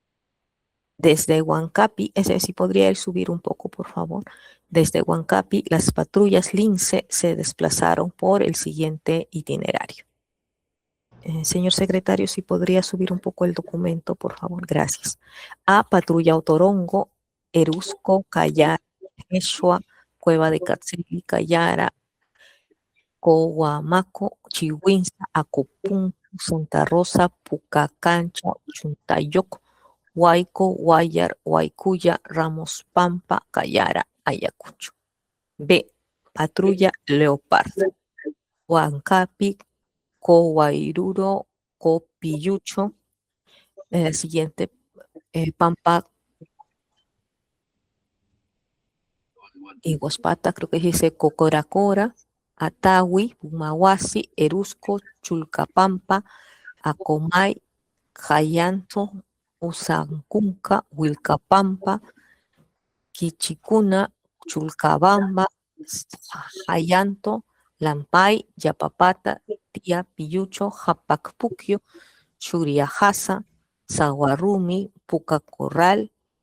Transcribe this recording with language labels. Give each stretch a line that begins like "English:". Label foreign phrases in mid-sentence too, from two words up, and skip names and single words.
Spanish: Desde Huancapi, ese sí podría él subir un poco, por favor. Desde Huancapi, las patrullas Lince se desplazaron por el siguiente itinerario. Señor secretario, si podría subir un poco el documento, por favor, gracias. A Patrulla Otorongo, Erusco, Cayara, Eshua, Cueva de Catzili, Cayara, Cohuamaco, Chihuinza, Acopún, Santa Rosa, Pucacancha, Chuntayoc, Huayco, Guayar, Huaycuya, Ramos Pampa, Cayara, Ayacucho. B. Patrulla Leopardo, Huancapi, Coguairuro, Copillucho, siguiente, Pampa, Iguaspata, creo que dice Cocoracora, Atawi, Pumahuasi, Erusco, Chulcapampa, Acomay, Jayanto, Usancunca, Huilcapampa, Quichicuna, Chulcabamba, Jayanto, Lampay, Yapapata, Tía Piyucho, Japacpuquio, Churiajasa, Zaguarrumi, Pucacorral,